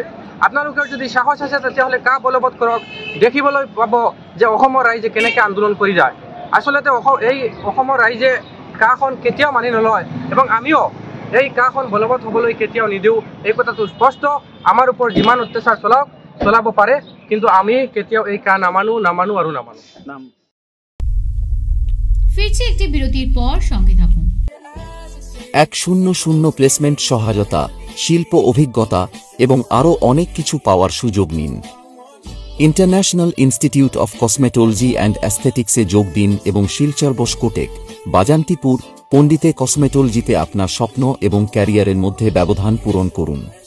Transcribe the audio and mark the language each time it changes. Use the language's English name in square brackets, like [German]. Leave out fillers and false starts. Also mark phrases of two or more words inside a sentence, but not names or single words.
[Assamese] আপোনালোকৰ যদি সাহস আছে তেতিয়াহ'লে কা বলবৎ কৰক, দেখিবলৈ পাব যে অসমৰ ৰাইজে কেনেকৈ আন্দোলন কৰি যায়। আচলতে এই অসমৰ ৰাইজে কাখন কেতিয়াও মানি নলয় এবং আমিও এই কাখন বলবৎ হ'বলৈ কেতিয়াও নিদিওঁ। এই কথাটো স্পষ্ট। আমাৰ ওপৰত যিমান অত্যাচাৰ চলাব পাৰে, কিন্তু আমি কেতিয়াও এই কা নামানো আৰু নামানো। [Bangla] ফিরছে একটি বিরতির পর, সঙ্গে থাকুন। 100 প্লেসমেন্ট সহায়তা, শিল্প অভিজ্ঞতা এবং আরও অনেক কিছু পাওয়ার সুযোগ নিন। ইন্টারন্যাশনাল ইনস্টিটিউট অফ কসমেটোলজি অ্যান্ড অ্যাস্থেটিক্সে যোগ দিন এবং শিলচর বসকোটেক, বাজান্তিপুর, পণ্ডিতে কসমেটোলজিতে আপনার স্বপ্ন এবং ক্যারিয়ারের মধ্যে ব্যবধান পূরণ করুন।